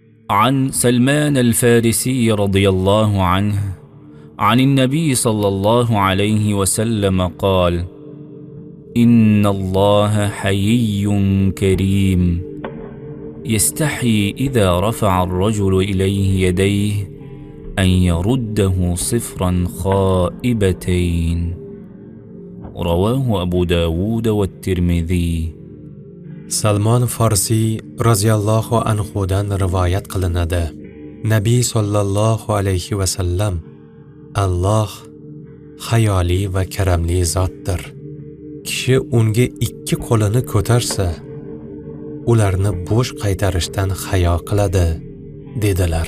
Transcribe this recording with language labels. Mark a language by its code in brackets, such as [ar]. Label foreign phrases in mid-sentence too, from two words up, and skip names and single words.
[ar] عن سلمان الفارسي رضي الله عنه عن النبي صلى الله عليه وسلم قال: إن الله حيي كريم يستحي إذا رفع الرجل إليه يديه أن يرده صفرا خائبتين. رواه أبو داود والترمذي. [uz] Salmon Farsi roziyallohu anhudan rivoyat qilinadi. Nabiy [ar] صلى الله عليه وسلم: [uz] Alloh hayoli va karamli zotdir. Kishi unga ikki qo'lini ko'tarsa, ularni bo'sh qaytarishdan hayo qiladi, dedilar.